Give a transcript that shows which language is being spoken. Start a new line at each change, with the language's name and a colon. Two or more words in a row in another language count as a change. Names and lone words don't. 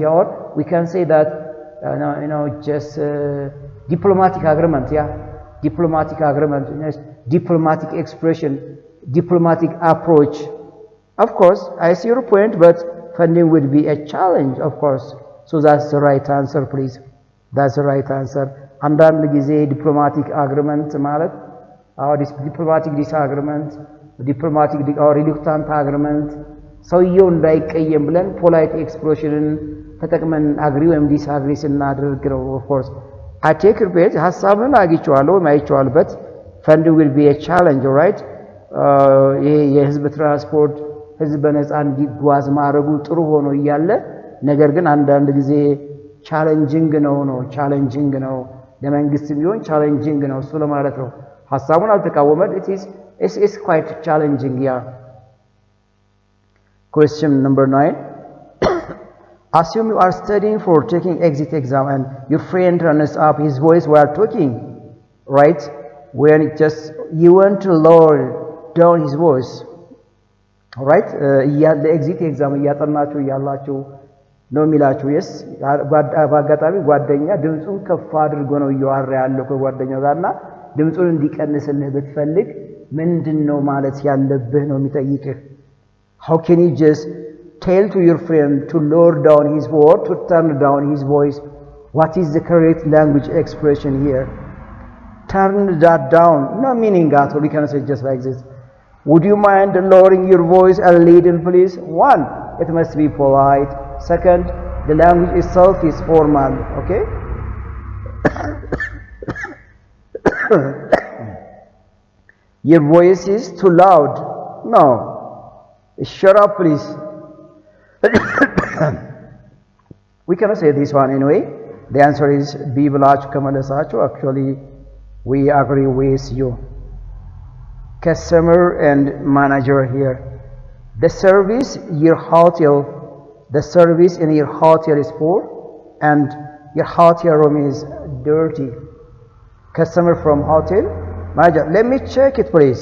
English: Yeah, or we can say that just diplomatic agreement. Yeah, diplomatic agreement. Yes, diplomatic expression, diplomatic approach. Of course, I see your point, but funding would be a challenge, of course. So that's the right answer, please. That's the right answer.
Amharic: አንዳንድ ጊዜ
English: diplomatic agreement
Amharic: ማለት
English: diplomatic disagreement diplomatic reluctant agreement
Amharic: ሰውየው እንዳይቀየም ብለን
English: polite expression
Amharic: ተጠቅመን አግሪ ወይም ዲስአግሪ ስናደርግ ነው።
English: of course I take your point
Amharic: ሐሳብን አግኝቼዋለሁ ወይም አይቼዋለሁ።
English: funding will be a challenge, right?
Amharic: ይሄ የህዝብ ትራንስፖርት ህዝብ በነፃ እንዲጓዝ ማድረጉ ጥሩ ሆኖ እያለ ነገር ግን አንዳንድ ጊዜ ቻሌንጂንግ ነው ለመንግስት ቢሆን ቻሌንጂንግ ነው እሱ ለማለት ነው። ሐሳቡን አልተቃወመም።
English: it is quite challenging, yeah. Question number 9. Assume you are studying for taking exit exam and your friend turns up his voice while talking, right? When you want to lower down his voice, right? The exit exam
Amharic: እያጠናችሁ ያላችሁ ነው የሚላችሁ። yes በአጋጣሚ ጓደኛ ድምጹን ከፍ አድርጎ ነው እያወራ ያለው ከጓደኛው ጋርና ድምጹን እንዲቀንስልህ ብትፈልግ ምንድነው ማለት ያለብህ ነው የሚጠይቅህ።
English: how can you just tell to your friend to lower down his voice, to turn down his voice? What is the correct language expression here? Turn that down, no meaning at all. We can say just like this. Would you mind lowering your voice a little, please? 1, it must be polite. Second, the language itself is formal, okay? Your voice is too loud. No. Shut up, please. We cannot say this one anyway. The answer is B
Amharic: ብላችሁ ከመለሳችሁ
English: actually we agree with you. Customer and manager here. The service in your hotel is poor and your hotel room is dirty. Customer from hotel, manager, let me check it, please.